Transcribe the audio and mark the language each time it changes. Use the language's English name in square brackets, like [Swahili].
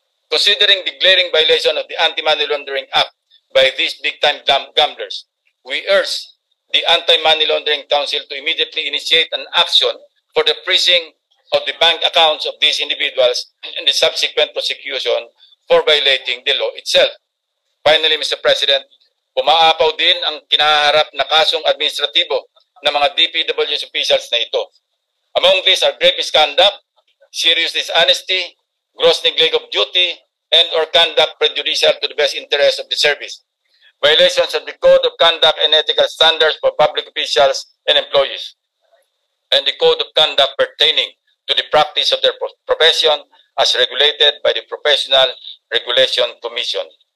[English] Considering the glaring violation of the Anti-Money Laundering Act by these big-time gamblers, we urge the Anti-Money Laundering Council to immediately initiate an action for the freezing of the bank accounts of these individuals and the subsequent prosecution for violating the law itself. Finally, Mr. [Filipino] President, umaapaw din ang kinaharap na kasong administratibo ng mga DPWH officials na ito. [English] Among these are grave misconduct, serious dishonesty, gross neglect of duty, and or conduct prejudicial to the best interest of the service, violations of the Code of Conduct and Ethical Standards for Public Officials and Employees, and the Code of Conduct pertaining to the practice of their profession as regulated by the Professional Regulation Commission.